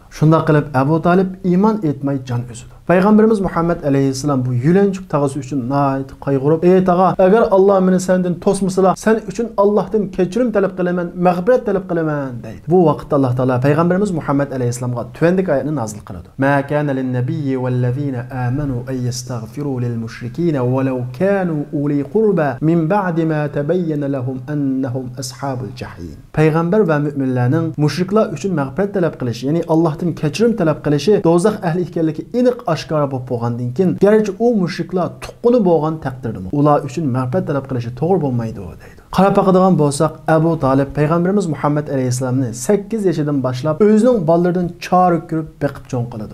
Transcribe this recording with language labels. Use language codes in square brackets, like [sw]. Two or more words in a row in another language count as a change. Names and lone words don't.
[uz] Shunda qilib Abu Talib iymon etmay jon uzdi. Payg'ambarimiz Muhammad alayhisalom bu yulanchiq tag'asi uchun nihoyat qayg'urib, "Ey tag'a, agar Alloh meni sendan to'smasa, sen uchun Allohdan kechirim talab qilaman, mag'firat talab qilaman" deydi. Bu vaqtda Alloh taolo payg'ambarimiz Muhammad alayhisalomga tuandik oyatni nozil qiladi. [ar] "ما كان للنبي والذين آمنوا أن يستغفروا للمشركين ولو كانوا أولي قربى من بعد ما تبين لهم أنهم أصحاب الجحيم." [uz] Payg'ambar va mu'minlarning mushriklar uchun mag'firat talab qilishi, ya'ni Allohdan kechirim talab qilishi do'zax ahli ekanligi aniq oshkora bo'lib bo'lgandan keyin, garchi u mushriklar tuqquni bo'lgan taqdirda ular uchun mag'firat talab qilishi to'g'ri bo'lmaydi deydi. Qarab baqadigan bo'lsak, Abu Talib payg'ambarimiz Muhammad alayhisalomni 8 yoshidan boshlab o'zining bolalaridan chori ko'rib beqib cho'ng qiladi.